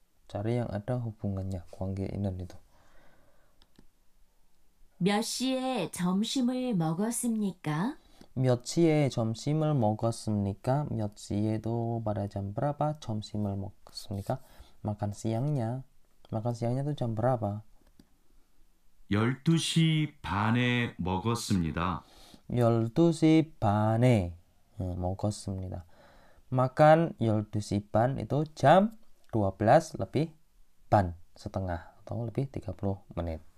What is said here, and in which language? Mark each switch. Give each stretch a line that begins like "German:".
Indonesian: Cari yang ada hubungannya,
Korean: 관계 있는
Indonesian: itu.
Korean: 몇 시에 점심을 먹었습니까? 몇 시에 점심을 먹었습니까? 몇 시에도
Indonesian: pada jam berapa
Korean: 점심을 먹었습니까?
Indonesian: Makan siangnya itu jam berapa?
Korean: 12시 반에 먹었습니다. 12시 반에 먹었습니다.
Indonesian: Makan 12시 ban itu jam 12 lebih ban, setengah atau lebih 30 menit.